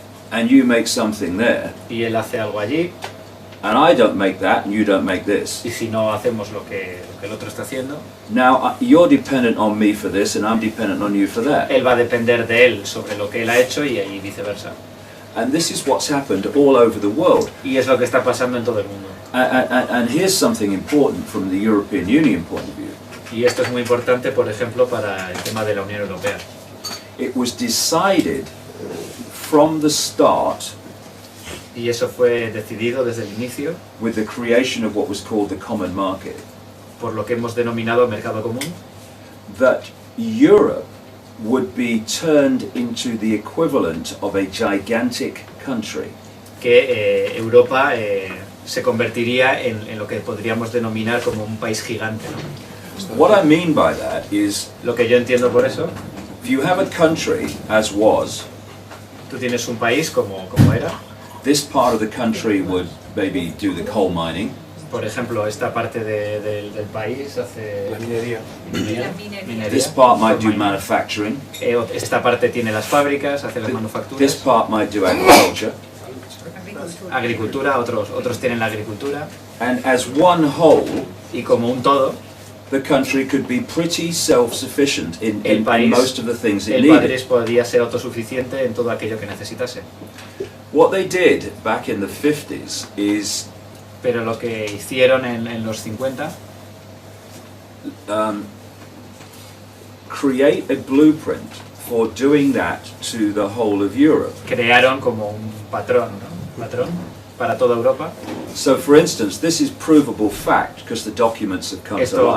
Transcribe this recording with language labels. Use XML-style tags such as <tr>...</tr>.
<en>and you make something there,</en> <es>y él hace algo allí,</es> <en>and I don't make that and you don't make this,</en> <es>y si no hacemos lo que el otro está haciendo,</es> <en>now you're dependent on me for this and I'm dependent on you for that.</en> <es>Él va a depender de él sobre lo que él ha hecho y viceversa.</es> <en>And this is what's happened all over the world.</en> <es>Y es lo que está pasando en todo el mundo.</es> <en>And here's something important from the European Union point of view.</en> <es>Y esto es muy importante, por ejemplo, para el tema de la Unión Europea.</es> <en>It was decided from the start,</en> <es>y eso fue decidido desde el inicio,</es> <en>with the creation of what was called the common market,</en> <es>por lo que hemos denominado mercado común,</es> <en>that Europe would be turned into the equivalent of a gigantic country.</en> <es>Que Europa se convertiría en lo que podríamos denominar como un país gigante, ¿no?</es> <en>What I mean by that is,</en> <es>lo que yo entiendo por eso,</es> <en>if you have a country as was,</en> <es>tú tienes un país como era,</es> <en>this part of the country would maybe do the coal mining.</en> <es>Por ejemplo, esta parte del país hace la minería.</es> <en>This part might do manufacturing.</en> <es>Esta parte tiene las fábricas, hace las manufacturas.</es> <en>This part might do agriculture.</en> <es>Agricultura, otros tienen la agricultura.</es> <en>And as one whole,</en> <es>y como un todo,</es> <en>the country could be pretty self-sufficient in most of the things it</en> <es>el</es> <en>needed.</en> <es>país podría ser autosuficiente en todo aquello que necesitase.</es> <en>What they did back in the 50s is,</en> <es>pero lo que hicieron en los 50,</es> <en>create a blueprint for doing that to the whole of Europe.</en> <es>Crearon como un patrón, ¿no? Patrón para toda Europa.</es> <en>So, for instance, this is provable fact because the documents have come to light.</en>